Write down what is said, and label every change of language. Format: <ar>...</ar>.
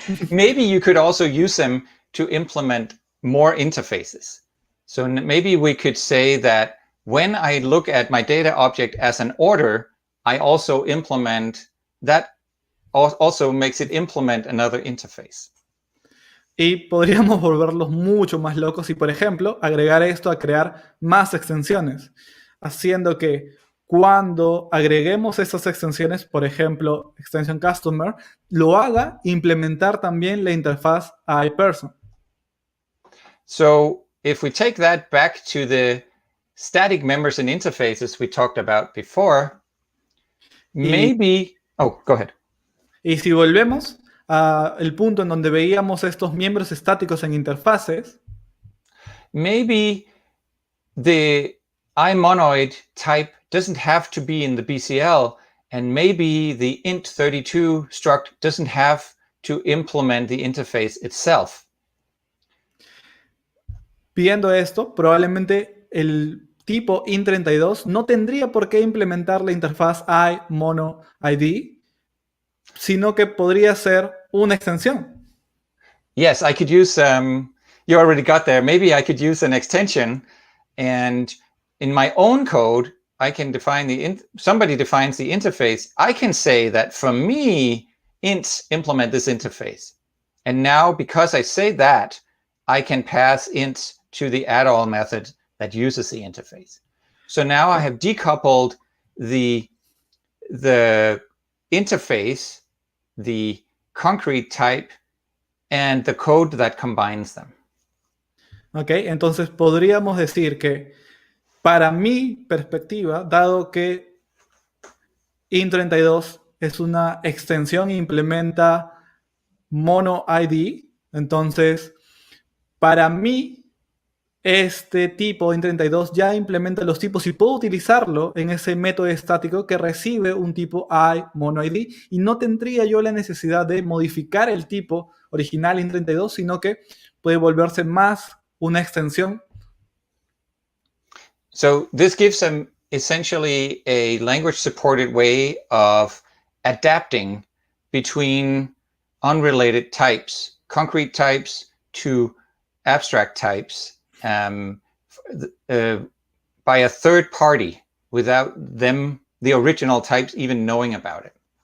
<en>Maybe you could also use them to implement more interfaces. So maybe we could say that when I look at my data object as an order, I also implement that, also makes it implement another interface.</en> <es>Y podríamos volverlos mucho más locos y, por ejemplo, agregar esto a crear más extensiones, haciendo que cuando agreguemos estas extensiones, por ejemplo, extension customer, lo haga implementar también la interfaz iPerson.</es> <en>So if we take that back to the static members and interfaces we talked about before, maybe... Oh, go ahead.</en> <es>Y si volvemos al punto en donde veíamos estos miembros estáticos en interfaces,</es> <en>maybe the iMonoid type doesn't have to be in the BCL, and maybe the int32 struct doesn't have to implement the interface itself.</en> <es>Viendo esto, probablemente el tipo int32 no tendría por qué implementar la interfaz iMonoID, sino que podría ser una extensión.</es> <en>Yes, I could use, you already got there, maybe I could use an extension, and in my own code, I can define somebody defines the interface. I can say that from me, ints implement this interface. And now, because I say that, I can pass ints to the add-all method that uses the interface. So now I have decoupled the interface, the concrete type, and the code that combines them.</en> <es>Ok, entonces podríamos decir que para mi perspectiva, dado que int32 es una extensión e implementa monoID, entonces para mí este tipo int32 ya implementa los tipos y puedo utilizarlo en ese método estático que recibe un tipo iMonoID y no tendría yo la necesidad de modificar el tipo original int32, sino que puede volverse más una extensión.</es> <en>So this gives them essentially a language-supported way of adapting between unrelated types, concrete types to abstract types, by a third party without them, the original types, even knowing about it.</en>